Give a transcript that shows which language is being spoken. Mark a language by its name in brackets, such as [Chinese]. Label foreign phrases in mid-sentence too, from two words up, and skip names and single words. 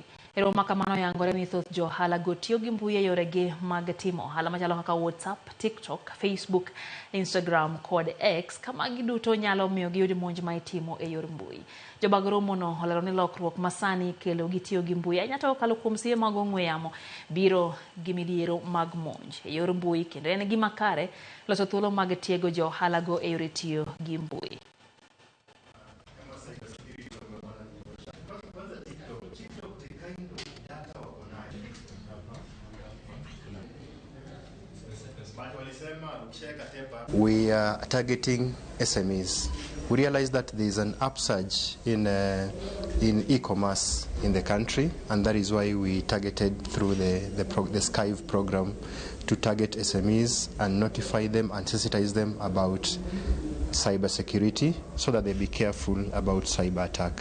[Luo (Kenya and Tanzania)] Ero makamano yangore ni thoth jo ohala go tiyo gi mbui e yoregi mag timo ohala machalo kaka WhatsApp, TikTok, Facebook, Instagram kod X kama giduto nyalo miyo giyud monj ma itimo e yor mbui. Jobag romo no olero ni lokruok masani kelo gitiyo gi mbui anyato kalo kuom siye mag ong'we yamo biro gi midhiero mag monj e yor mbui kendo en gima kare loso thuolo mag tiego jo ohala go e yor tiyo gi mbui. [English] We are targeting SMEs. We realize that there is an upsurge in e-commerce in the country, and that is why we targeted through the Skive program to target SMEs and notify them and sensitize them about cybersecurity so that they be careful about cyber attack.